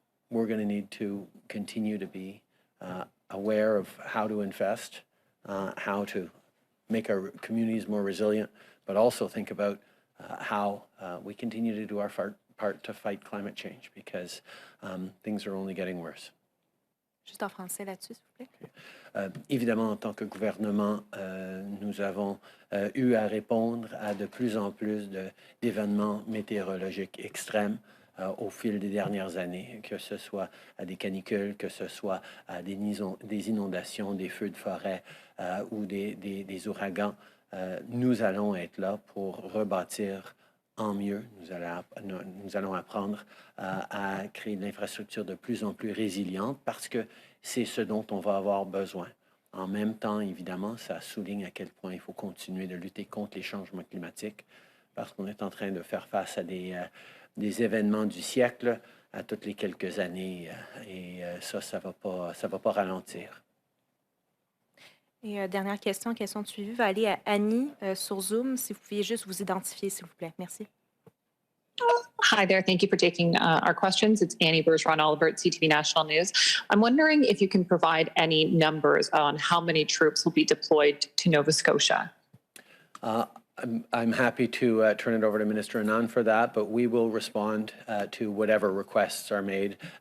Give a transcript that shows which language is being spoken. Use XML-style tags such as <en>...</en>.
<en>We're going to need to continue to be aware of how to invest, how to make our communities more resilient, but also think about how we continue to do our part to fight climate change, because things are only getting worse.</en> <fr>Juste en français là-dessus, s'il vous plaît. Évidemment, en tant que gouvernement, nous avons eu à répondre à de plus en plus d'événements météorologiques extrêmes au fil des dernières années, que ce soit à des canicules, que ce soit à des inondations, des feux de forêt ou des ouragans. nous allons être là pour rebâtir en mieux. Nous allons apprendre à créer de l'infrastructure de plus en plus résiliente parce que c'est ce dont on va avoir besoin. En même temps, évidemment, ça souligne à quel point il faut continuer de lutter contre les changements climatiques parce qu'on est en train de faire face à des événements du siècle à toutes les quelques années et ça va pas ralentir. Et dernière question de suivi va aller à Annie sur Zoom. Si vous pouviez juste vous identifier, s'il vous plaît. Merci.</fr> <en>Hi there. Thank you for taking our questions. It's Annie Bergeron-Oliver at CTV National News. I'm wondering if you can provide any numbers on how many troops will be deployed to Nova Scotia. I'm happy to turn it over to Minister Anand for that, but we will respond to whatever requests are made.</en>